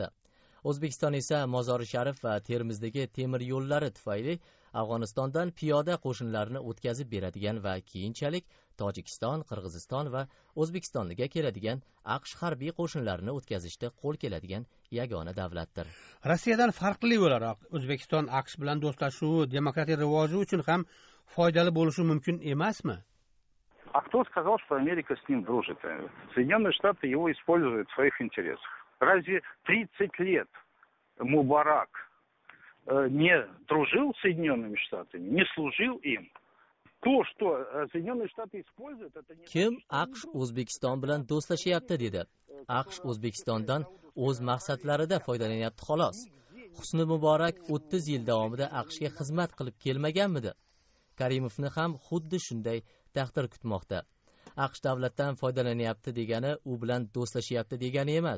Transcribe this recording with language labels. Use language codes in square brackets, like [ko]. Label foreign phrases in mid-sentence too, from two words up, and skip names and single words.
[uz] O'zbekiston esa Mozori Sharif va Termizdagi temir yo'llari tufayli Afg'onistondan piyoda qo'shinlarni o'tkazib beradigan va keyinchalik Tojikiston, Qirg'iziston va O'zbekistonga keladigan AQSh harbiy qo'shinlarini o'tkazishda qo'l keladigan yagona davlatdir. Rossiyadan farqli o'laroq, O'zbekiston AQSh bilan do'stlashuvi demokratiya rivoji uchun ham foydali bo'lishi mumkin emasmi? [ru] А кто сказал, что Америка с ним дружит? Соединенные Штаты его используют в своих интересах. Разве 30 лет Мубарак не дружил с Соединенными Штатами, не служил им? То, что Соединенные Штаты используют, это не... [uz] Kim AQSh O'zbekiston bilan do'stlashyapti dedi. AQSh O'zbekistondan o'z maqsadlarida foydalanyapti xolos. Husni Muborak 30 yil davomida AQShga xizmat qilib kelmaganmidi? Karimovni ham xuddi shunday taqdir kutmoqda. AQSh davlatdan foydalanyapti degani u bilan do'stlashyapti degani emas.